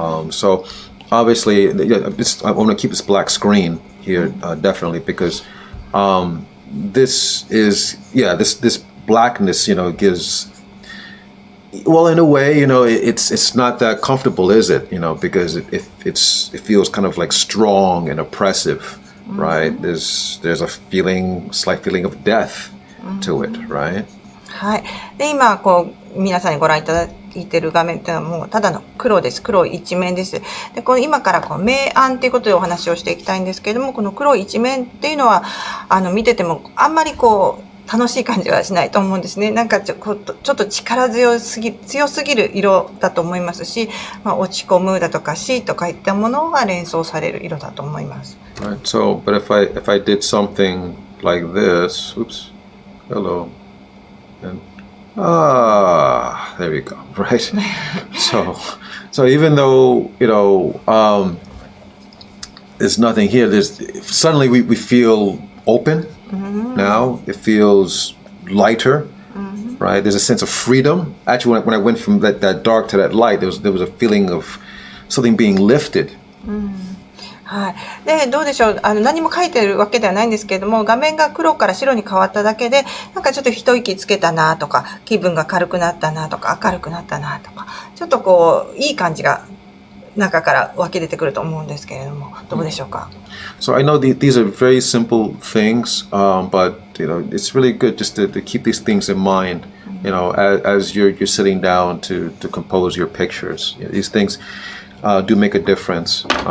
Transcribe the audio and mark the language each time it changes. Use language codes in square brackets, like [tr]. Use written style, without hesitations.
[en] So obviously, I want to keep this black screen here definitely because this blackness, gives. Well, in a way, it's not that comfortable, is it? Because it feels kind of like strong and oppressive, right? There's a slight feeling of death to it, right? [ja] はい。で、今皆さんにご覧いただいている画面っていうのはもうただの黒です。黒一面です。で、今から明暗っていうことでお話をしていきたいんですけれども、この黒一面っていうのは見ててもあんまり楽しい感じはしないと思うんですね。なんかちょっと力強すぎる色だと思いますし、落ち込むだとか死とかいったものが連想される色だと思います。 [en] Right. So, but if I did something like this, oops, hello, and there we go. Right. So even though there's nothing here, suddenly we feel open. Now it feels lighter, right? There's a sense of freedom. Actually, when I went from that dark to that light, there was a feeling of something being lifted. [ja] はい。で、どうでしょう。何も書いてるわけではないんですけれども、画面が黒から白に変わっただけで、なんかちょっと一息つけたなとか、気分が軽くなったなとか、明るくなったなとか、ちょっといい感じが中から湧き出てくると思うんですけれども、どうでしょうか。 [en] So I know these are very simple things, but it's really good just to keep these things in mind. As you're sitting down to compose your pictures, these things do make a difference.